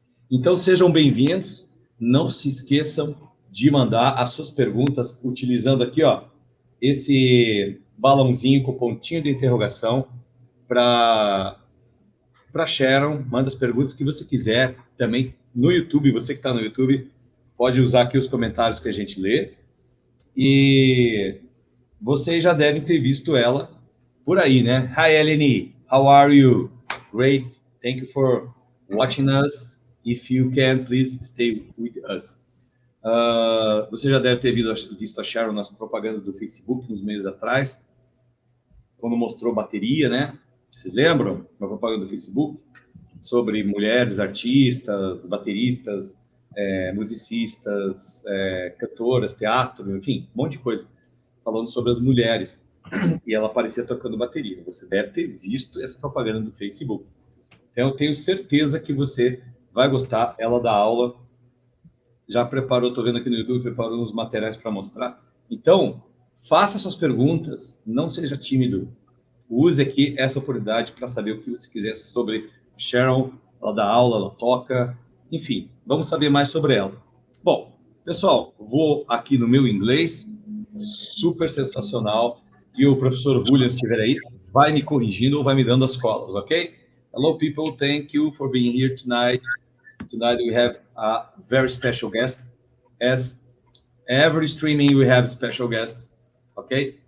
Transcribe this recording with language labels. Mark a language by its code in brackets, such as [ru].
[pt] Então sejam bem-vindos, não se esqueçam de mandar as suas perguntas utilizando aqui, ó, esse balãozinho com pontinho de interrogação para Sharon, manda as perguntas que você quiser, também no YouTube, você que está no YouTube, pode usar aqui os comentários que a gente lê, e vocês já devem ter visto ela por aí, né? [en] Hi, Eleni. How are you? Great. Thank you for watching us. If you can, please stay with us. [pt] Você já deve ter visto a Sharon nas propagandas do Facebook uns meses atrás, quando mostrou bateria, né? Vocês lembram? Uma propaganda do Facebook sobre mulheres artistas, bateristas, musicistas, cantoras, teatro, enfim, um monte de coisa, falando sobre as mulheres. E ela aparecia tocando bateria. Você deve ter visto essa propaganda do Facebook. Então, eu tenho certeza que você vai gostar. Ela dá aula, já preparou, estou vendo aqui no YouTube, preparou uns materiais para mostrar. Então, Faça suas perguntas, não seja tímido. Use aqui essa oportunidade para saber o que você quiser sobre Sharon. Ela dá aula, ela toca, enfim, vamos saber mais sobre ela. Bom, pessoal, vou aqui no meu inglês, super sensacional, e o professor Julian, se estiver aí, vai me corrigindo ou vai me dando as colas, ok? [en] Hello, people, thank you for being here tonight. Tonight we have a very special guest. As every streaming, we have special guests, okay?